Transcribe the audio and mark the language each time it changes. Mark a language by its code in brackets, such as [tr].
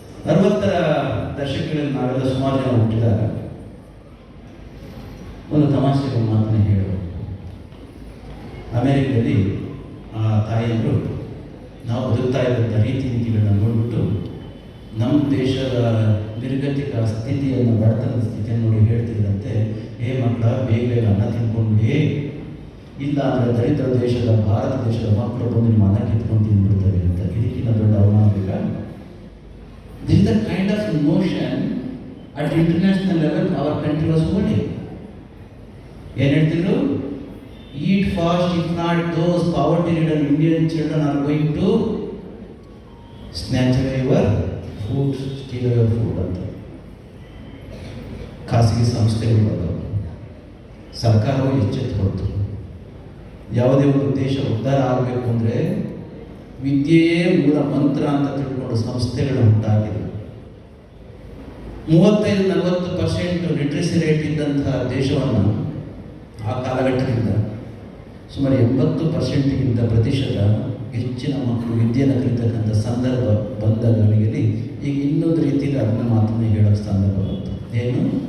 [kn] 60ರ ದಶಕಗಳಲ್ಲಿ ನಾವೆಲ್ಲ ಸುಮಾರು ಜನ ಹುಟ್ಟಿದಾಗ ಒಂದು ತಮಾಷೆಗೆ ಮಾತನ್ನು ಹೇಳುವ, ಅಮೇರಿಕದಲ್ಲಿ ಆ ತಾಯಿಯವರು ನಾವು ಬದುಕ್ತಾ ಇದ್ದಂಥ ರೀತಿ ನೀತಿಗಳನ್ನ ನೋಡಿಬಿಟ್ಟು ನಮ್ಮ ದೇಶದ ನಿರ್ಗತಿಕ ಸ್ಥಿತಿಯನ್ನು, ಬಡತನದ ಸ್ಥಿತಿಯನ್ನು ನೋಡಿ ಹೇಳ್ತಿದ್ದಂತೆ, ಮಕ್ಕಳ ಬೇಗ ಬೇಗ ಅನ್ನ ತಿನ್ಕೊಂಡ್ಬಿಡಿ, ಇಲ್ಲ ಅಂದರೆ ದರಿದ್ರ ದೇಶದ ಭಾರತ ದೇಶದ ಮಕ್ಕಳು ಬಂದು ನಿಮ್ಮ ಅನ್ನ ಕಿತ್ಕೊಂಡು ತಿಂದ್ಬಿಡ್ತವೆ ಅಂತ. ಇದಕ್ಕಿಂತ ದೊಡ್ಡ ಅವಮಾನ ಬೇಕಾ? [en] This is the kind of notion at international level our country was holding. [kn] ಏನು ಹೇಳ್ತಿದ್ರು? [en] Eat fast, if not those poverty-ridden Indian children are going to snatch away your food, steal away your food ಅಂತ. [kn] ಖಾಸಗಿ ಸಂಸ್ಥೆಗಳು ಬಂದವು, ಸರ್ಕಾರವು ಎಚ್ಚೆತ್ತುಕೊಳ್ತು. ಯಾವುದೇ ಒಂದು ದೇಶ ಉದ್ಧಾರ ಆಗಬೇಕು ಅಂದರೆ ವಿದ್ಯೆಯೇ ಮೂಲ ಮಂತ್ರ ಅಂತ ತಿಳ್ಕೊಂಡು ಸಂಸ್ಥೆಗಳು ಉಂಟಾಗಿವೆ. 35-40% ಲಿಟ್ರಸಿ ರೇಟ್ ಇದ್ದಂತಹ ದೇಶವನ್ನು ಆ ಕಾಲಘಟ್ಟದಿಂದ ಸುಮಾರು 80%ಗಿಂತ ಪ್ರತಿಶತ ಹೆಚ್ಚಿನ ಮಕ್ಕಳು ವಿದ್ಯೆಯನ್ನು ಕಲಿತಕ್ಕಂಥ ಸಂದರ್ಭ ಬಂದ ಗಳಿಗೆಯಲ್ಲಿ ಈಗ ಇನ್ನೊಂದು ರೀತಿಯಲ್ಲಿ ಅದನ್ನ ಮಾತನ್ನು ಹೇಳೋ ಸಂದರ್ಭ ಬಂತು. ಏನು?